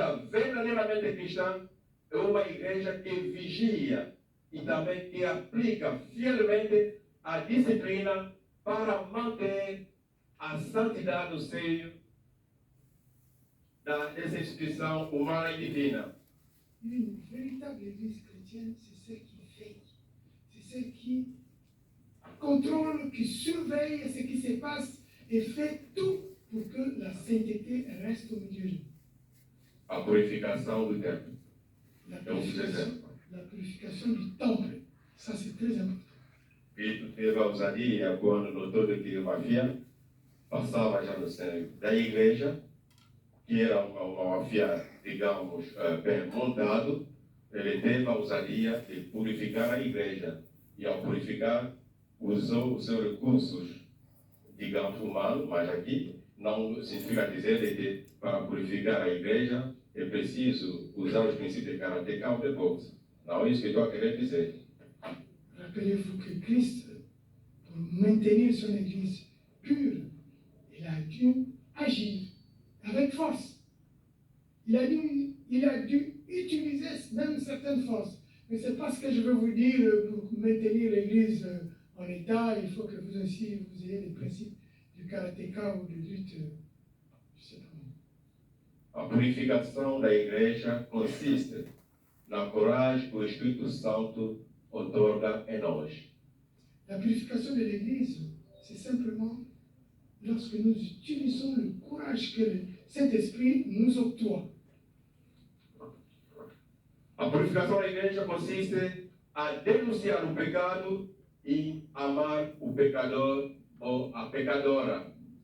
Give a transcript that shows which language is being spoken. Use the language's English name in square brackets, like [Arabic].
[Portuguese] Verdadeiramente cristã é uma igreja que vigia e também que aplica fielmente a disciplina para manter a santidade do seio dessa instituição humana e divina. [French] Une véritable église chrétienne, c'est celle qui veille, c'est celle qui contrôle, qui surveille ce qui se passe et fait tout pour que la sainteté reste au milieu de nous. [Portuguese] A purificação do templo. [French] La purification du temple, ça c'est très important. [Portuguese] Cristo teve a ousadia quando notou que uma mafia passava já no centro da igreja, que era uma mafia, digamos, bem montado. Ele teve a ousadia de purificar a igreja. E ao purificar, usou os seus recursos, digamos, humanos, mas aqui não significa dizer que para purificar a igreja é preciso usar os princípios de karateka ou de boxe. Não é isso que eu estou querendo dizer. [French] Rappelez-vous que Christ, pour maintenir son église pure, il a dû agir avec force. Il a dû utiliser même certaines forces. Mais ce n'est pas ce que je veux vous dire pour maintenir l'église en état. Il faut que vous aussi vous ayez les principes du karatéka ou de lutte [Portuguese] A purificação da igreja consiste na coragem que o Espírito Santo outorga em nós. [French] La purification de l'Église, c'est simplement lorsque nous utilisons le courage que le Saint-Esprit nous octroie. [Portuguese] A purificação da igreja consiste a denunciar o pecado e amar o pecador ou a pecadora.